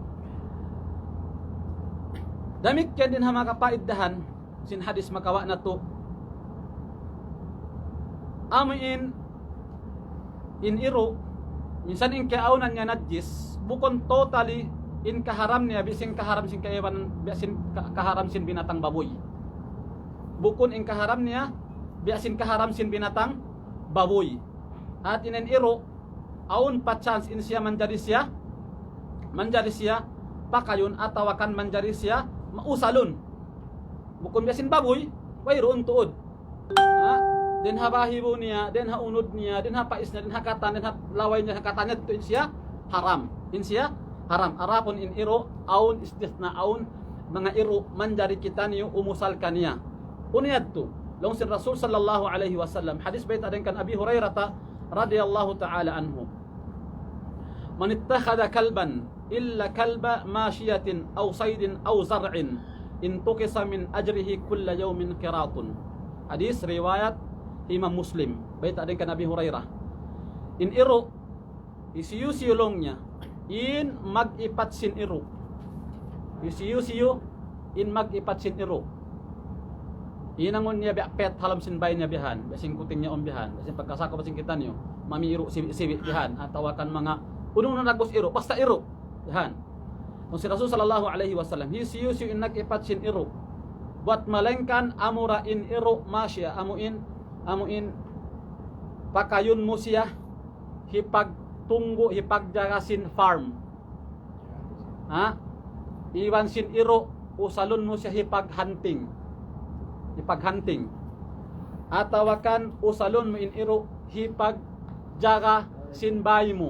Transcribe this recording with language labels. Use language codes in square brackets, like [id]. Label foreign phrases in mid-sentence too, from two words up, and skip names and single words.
[tsg] Damit kaya din ha makapaiddahan sin hadis makawa na to amin in iro minsan in kaaunan niya najis bukon totally in kaharam niya bising kaharam sin kaiban biasin kaharam sin binatang baboy bukon in kaharam niya biasin kaharam sin binatang baboy at in iro aun pa chance in siya manjari siya pakayon atawakan manjari siya mausalon bukon biasin baboy wayroon tuod ha den habahibo niya den haunod niya den hapais niya den hakatan den laway niya hakatanya to in siya haram in siya haram arapon in iro aun istithna aun mga iro manjari kita niyo umusal kaniya uniyad to long sin Rasul [ar] صلى الله عليه وسلم [tsg] hadis bait aden kan Abi Hurairah [ar] رضي الله تعالى عنه من اتخذ كلبا إلا كلب ماشية أو صيد أو زرع انتقص من أجره كل يوم قيراط. [tsg] Hadis riwayat Imam Muslim bait aden kan Abi Hurairah in iro isiyusiyulong niya in mag-ipat sin iro isiyo in mag-ipat sin iro inangon niya pet halam sin bay niya bihan basing kuting niya bihan basing pagkasako basing kita niyo mami iro sibi bihan atawakan mga unong nagos iro basta iro bihan kung si Rasul [ar] صلى الله عليه وسلم [tsg] isiyo in nag-ipat sin iro buat malengkan amura in iro masya amuin pakayon mo siya hipagtunggo hipagjagasin farm ha iwan sin iro usalon mo siya hipaghunting atawakan usalon mo in iro hipagjaga sin bayi mo.